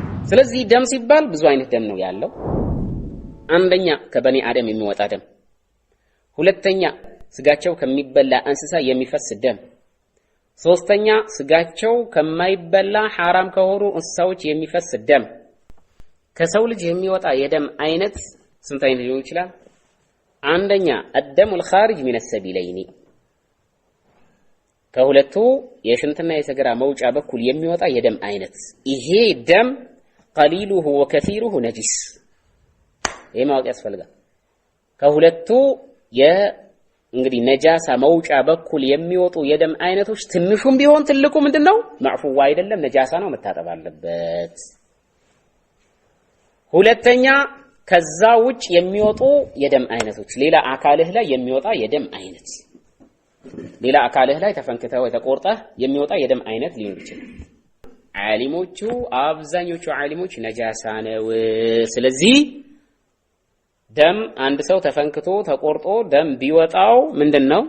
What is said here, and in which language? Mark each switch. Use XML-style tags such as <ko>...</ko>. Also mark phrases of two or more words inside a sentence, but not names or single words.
<am>ስለዚህ ደም ሲባል ብዙ አይነት ደም ነው ያለው። አንደኛ ከበኒ አደም የሚወጣ ደም፣ ሁለተኛ ስጋቸው ከሚበላ እንስሳ የሚፈስ ደም፣ ሶስተኛ ስጋቸው ከማይበላ حرام ከሆኑ እንስሳዎች የሚፈስ ደም። ከሰው ልጅ የሚወጣ የደም አይነት ስንት አይነት ሊሆን ይችላል? አንደኛ</am> <ar>الدم الخارج من السبيلين</ar> <am>ከሁለቱ የሽንትና የሰገራ መውጫ በኩል የሚወጣ የደም አይነት። ይሄ ደም</am> <ar>قليله وكثيره نجس።</ar> <am>ይሄ ማወቅ ያስፈልጋል። ከሁለቱ እንግዲህ ነጃሳ መውጫ በኩል የሚወጡ የደም አይነቶች ትንሹም ቢሆን ትልቁ ምንድነው? ማዕፉዋ አይደለም፣ ነጃሳ ነው፣ መታጠብ አለበት። ሁለተኛ ከዛ ውጭ የሚወጡ የደም አይነቶች፣ ሌላ አካልህ ላይ የሚወጣ የደም አይነት፣ ሌላ አካልህ ላይ ተፈንክተው ተቆርጠህ የሚወጣ የደም አይነት ሊኖር ይችላል። ዓሊሞቹ አብዛኞቹ ዓሊሞች ነጃሳ ነው። ስለዚህ ደም አንድ ሰው ተፈንክቶ ተቆርጦ ደም ቢወጣው ምንድነው?</am>